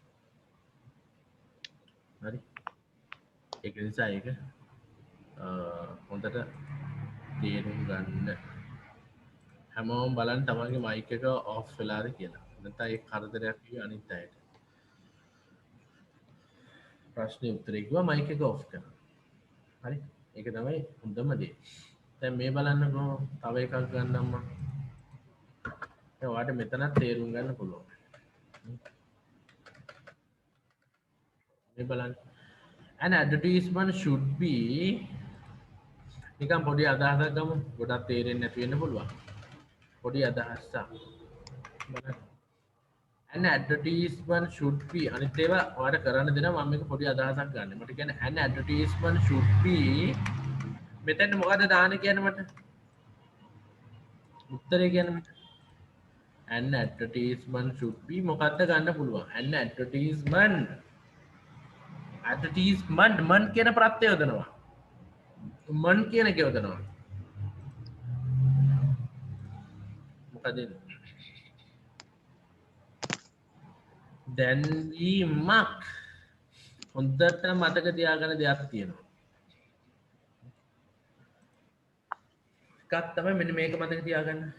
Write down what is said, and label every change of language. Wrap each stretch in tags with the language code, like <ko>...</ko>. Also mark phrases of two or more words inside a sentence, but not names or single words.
<si>හරි ඒක නිසා ඒක හොඳට තේරුම් ගන්න හැමෝම බලන්න තමන්ගේ මයික් එක ඔෆ් වෙලාද කියලා නැත්නම් ඒක කරදරයක් කිව්ව අනිත් අයට ප්‍රශ්නේ උත්තරේ කිව්වා මයික් එක ඔෆ් කරන්න හරි ඒක තමයි හොඳම දේ දැන් මේ බලන්නකෝ තව එකක් ගන්නම් මම දැන් ඔයාලට මෙතනත් තේරුම් ගන්න පුළුවන් මේ බලන්න</si> <en>an advertisement should be</en> <si>නිකන් පොඩි අදහසක් ගමු ගොඩක් තේරෙන්නේ නැති වෙන්න පුළුවන් පොඩි අදහසක් බලන්න</si> <en>an advertisement should be</en> <si>අනිත් ඒවා ඔයාලට කරන්න දෙනවා මම මේක පොඩි අදහසක් ගන්න මට කියන්නේ</si> <en>an advertisement should be</en> <si>මෙතන මොකද්ද දාන්න කියන්නේ මට උත්තරේ කියන්නේ මට</si> <en>an advertisement should be</en> <si>මොකද්ද ගන්න පුළුවන්</si> <en>an advertisement</en> <si>මන් කියන ප්‍රත්‍යය යොදනවා මන් කියන එක යොදනවා මොකද දැන්වීමක් හොඳට මතක තියාගන්න දෙයක් තියෙනවා එකක් තමයි මෙන්න මේක මතක තියාගන්න</si>